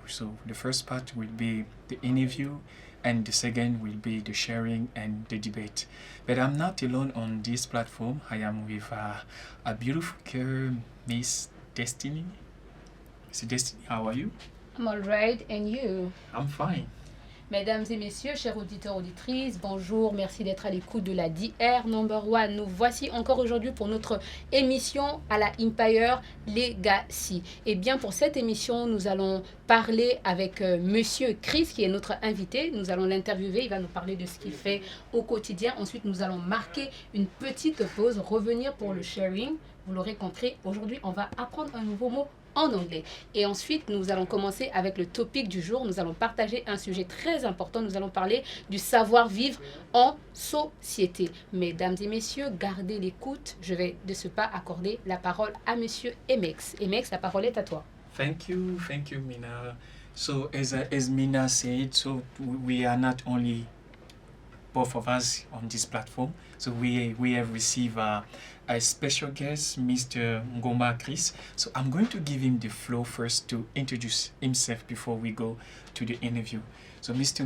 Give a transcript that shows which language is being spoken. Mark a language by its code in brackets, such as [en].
[en] So the first part will be the interview, and the second will be the sharing and the debate. But I'm not alone on this platform. I am with a beautiful girl, Miss Destiny. Miss Destiny, how are you? I'm all right, and you? I'm fine. [fr] Mesdames et messieurs, chers auditeurs, auditrices, bonjour, merci d'être à l'écoute de la DR Number One. Nous voici encore aujourd'hui pour notre émission à la Empire Legacy. Et bien pour cette émission, nous allons parler avec Monsieur Chris, qui est notre invité. Nous allons l'interviewer, il va nous parler de ce qu'il fait au quotidien. Ensuite, nous allons marquer une petite pause, revenir pour le sharing. Vous l'aurez compris, aujourd'hui, on va apprendre un nouveau mot en anglais. Et ensuite, nous allons commencer avec le topic du jour. Nous allons partager un sujet très important. Nous allons parler du savoir-vivre en société. Mesdames et messieurs, gardez l'écoute. Je vais de ce pas accorder la parole à Monsieur Emex. Emex, la parole est à toi. [en] Thank you, Mina. So as Mina said, so we are not only both of us on this platform. So we have received a special guest, Mr. Ngoma Chris. So I'm going to give him the floor first to introduce himself before we go to the interview. So Mr.